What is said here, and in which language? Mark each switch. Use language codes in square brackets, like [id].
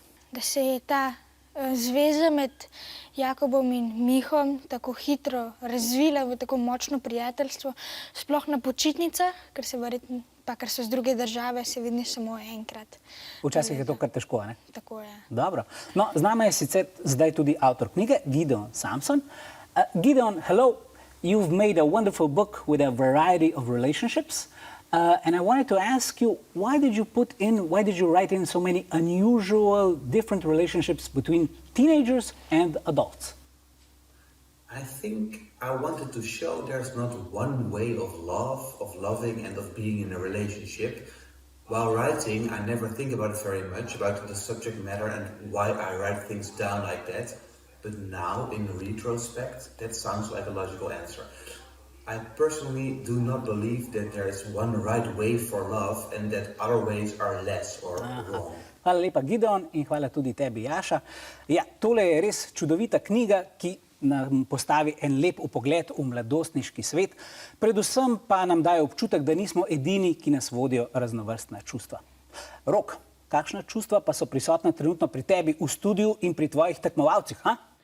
[sl] Da se je ta zveza med Jakobom in Mihom tako hitro razvila v tako močno prijateljstvo, sploh na počitnicah, ker so z druge države, se vidi samo enkrat. Včasih je to kar težko, ne? Tako je. Dobro. No, z nami je sicer zdaj tudi avtor knjige, Gideon Samson. [en] Gideon, hello. You've made a wonderful book with a variety of relationships. And I wanted to ask you, why did you write in so many unusual, different relationships between teenagers and adults? I think I wanted to show there's not one way of love, of loving and of being in a relationship. While writing, I never think about it very much, about the subject matter and why I write things down like that. But now, in retrospect, that sounds like a logical answer. I personally do not believe that there is one right way for love and that other ways are less or wrong. [sl] Hvala lepa, Gideon, in hvala tudi tebi, Jaša. Ja, tole je res čudovita knjiga, ki nam postavi en lep vpogled v mladostniški svet, predvsem pa nam daje občutek, da nismo edini, ki nas vodijo raznovrstna čustva. Rok, kakšna čustva pa so prisotna trenutno pri tebi v studiu in pri tvojih tekmovalcih, ha?